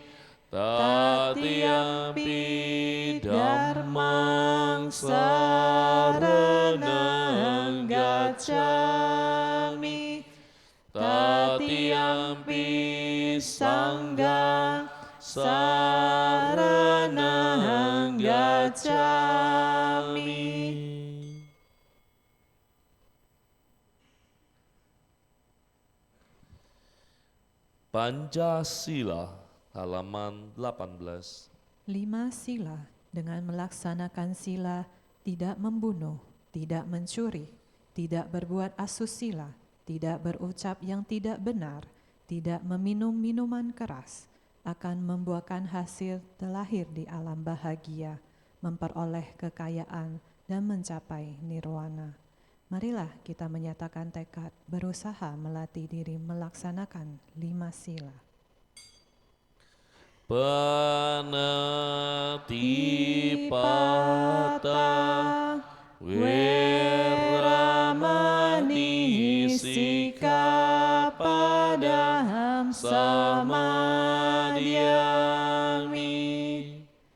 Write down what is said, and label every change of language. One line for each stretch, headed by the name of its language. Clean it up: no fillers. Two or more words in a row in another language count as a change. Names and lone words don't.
Pali: Tatiyampi dhammang saranang gacchami. Tatiyampi sanggang saranang gacchami.
Indonesian: Pancasila halaman 18. 5 sila dengan melaksanakan sila tidak membunuh, tidak mencuri, tidak berbuat asusila, tidak berucap yang tidak benar, tidak meminum minuman keras, akan membuahkan hasil terlahir di alam bahagia, memperoleh kekayaan dan mencapai nirwana. Marilah kita menyatakan tekad berusaha melatih diri melaksanakan 5 sila.
Pali: Panatipata Weramani Sikapadaham Samadhyami.